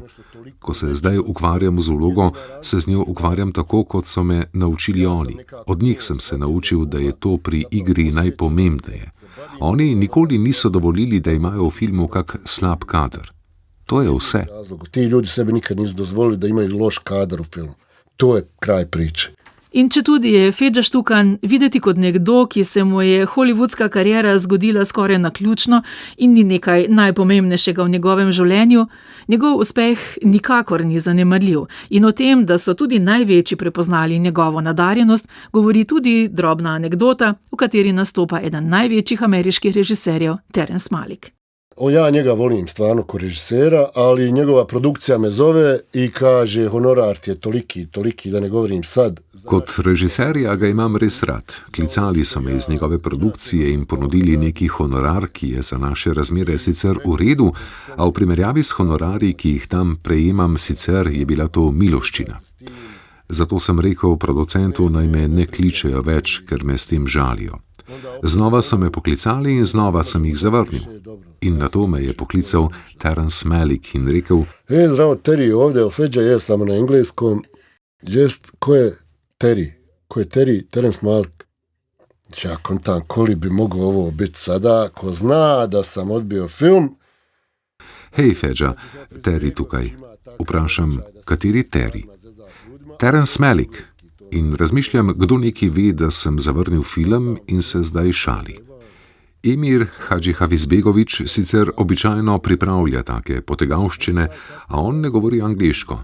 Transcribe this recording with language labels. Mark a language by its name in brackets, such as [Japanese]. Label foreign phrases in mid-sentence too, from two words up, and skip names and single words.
[Slovenian] Ko se zdaj ukvarjam z vlogo, se z njo ukvarjam tako, kot so me naučili oni. Od njih sem se naučil, da je to pri igri najpomembneje. Oni nikoli niso dovolili, da imajo v filmu kak slab kader. To je vse. [Bosnian] Ti ljudi sebi nikad nisu dozvolili, da imaju loš kader u filmu. To je kraj priče. [Slovenian] In četudi je Feđa Štukan videti kot nekdo, ki se mu je hollywoodska kariera zgodila skoraj naključno in ni nekaj najpomembnejšega v njegovem življenju, njegov uspeh nikakor ni zanemarljiv. In o tem, da so tudi največji prepoznali njegovo nadarjenost, govori tudi drobna anekdota, v kateri nastopa eden največjih ameriških režiserjev, Terence Malick. [Bosnian] Ja njega volim stvarno ko režisera, ali njegova produkcija me zove i kaže honorar ti je toliki, da ne govorim sad. [Slovenian] Kot režiserja ga imam res rad. Klicali so me iz njegove produkcije in ponudili neki honorar, ki je za naše razmere sicer v redu, a v primerjavi s honorarji, ki jih tam prejemam sicer, je bila to miloščina. Zato sem rekel producentu, naj me ne kličejo več, ker me s tem žalijo. Znova so me poklicali in znova sem jih zavrnil. In na to me je poklical Terence Malick in rekel: Zdravo, Terry, [Bosnian] ovdje Feđa je samo na engleskom. Ko je Terry? Ko je Terry? Terence Malick. Ja kontam, koli bi mogao ovo biti sada, ko zna da sam odbio film. [Slovenian] Hej, Feđa, Terry tukaj. Vprašam, kateri Terry? Terence Malick. In razmišljam, kdo neki ve, da sem zavrnil film in se zdaj šali. Emir Hadžihavizbegović sicer običajno pripravlja take potegavščine, a on ne govori angleško.